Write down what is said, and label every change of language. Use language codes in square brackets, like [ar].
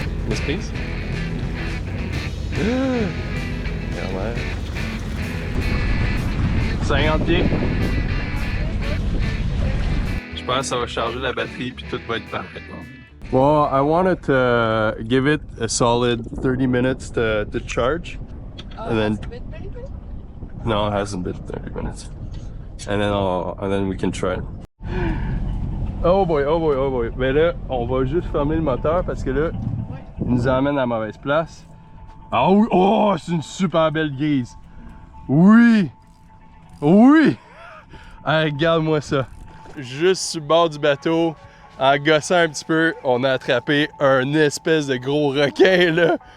[fr] Miss Prise? 50 pieds. Je pense que ça va charger la batterie, puis tout va être parfait. [en] Well, I wanted to give it a solid 30 minutes to charge. And then... No, it hasn't been 30 minutes. And then we can try. Oh boy, oh boy, oh boy. [fr] Mais là, on va juste fermer le moteur parce que là, il nous emmène à la mauvaise place. Ah oui, oh, c'est une super belle grise. Oui, oui. Hey, regarde-moi ça. Juste sur le bord du bateau, en gossant un petit peu, on a attrapé un espèce de gros requin là.